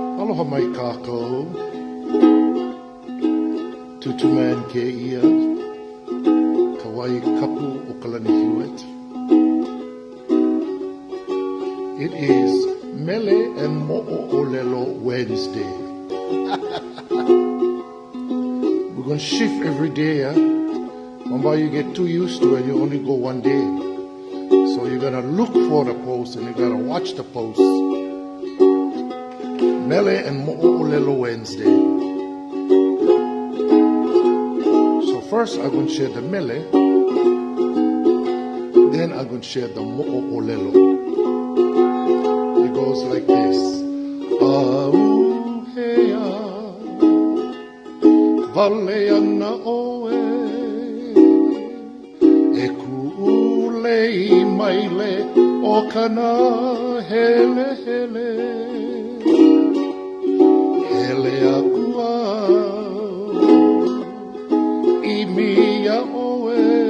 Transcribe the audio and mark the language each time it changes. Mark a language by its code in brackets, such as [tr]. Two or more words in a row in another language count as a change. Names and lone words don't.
[haw] Aloha mai kākou, tutu man ke ia, ka wai kapu o ka LANIHULI. [en] It is Mele and Mo'olelo Wednesday. We're going to shift every day, yeah? Remember, you get too used to it, you only go one day. So you're going to look for the post and you're going to watch the post. Mele and Mo'olelo Wednesday. So first I'm going to share the Mele, then I'm going to share the Mo'olelo. It goes like this. [haw] Auhea Valeana oe E ku'u Lei Maile O ka Nāhelehele Hele aku au I mia oe